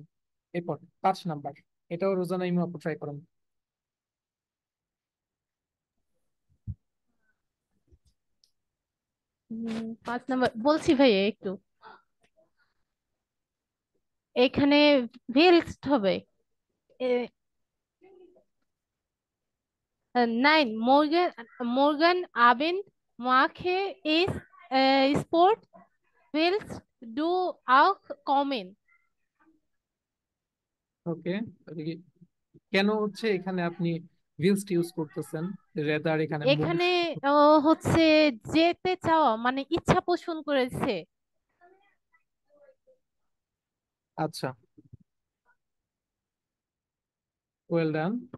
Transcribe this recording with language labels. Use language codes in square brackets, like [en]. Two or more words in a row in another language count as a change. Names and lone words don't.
[bn] এরপর 5 নাম্বার, এটাও রোজানা ইমু আপু ট্রাই করুন। 5 নাম্বার বলছি ভাইয়া একটু, এখানে ভেলস্ট হবে। [de] 9 Morgen Abend mache ich Sport, willst du auch kommen? [bn] ওকে, কেন হচ্ছে এখানে আপনি উইলস ইউজ করতেছেন, রেদার এখানে মুভ? এখানে হচ্ছে যেতে চাওয়া মানে ইচ্ছা পোষণ করেছে। আচ্ছা, [en] well done.